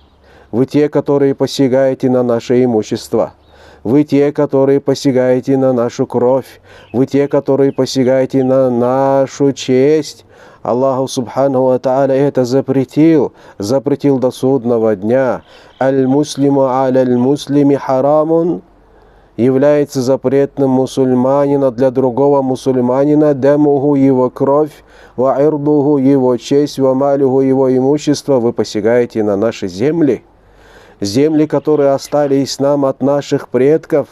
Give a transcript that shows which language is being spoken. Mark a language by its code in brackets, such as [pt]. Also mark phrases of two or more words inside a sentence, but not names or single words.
[ru] Вы те, которые посягаете на наше имущество. Вы те, которые посягаете на нашу кровь. Вы те, которые посягаете на нашу честь. [ar] الله سبحانه وتعالى [ru] это запретил до судного дня. [ar] المسلم على المسلم حرام, [ru] является запретным мусульманина для другого мусульманина, дамуху его кровь, [ar] وعرضه [ru] его честь, [ar] وماله [ru] его имущество. Вы посягаете на наши земли, земли, которые остались нам от наших предков.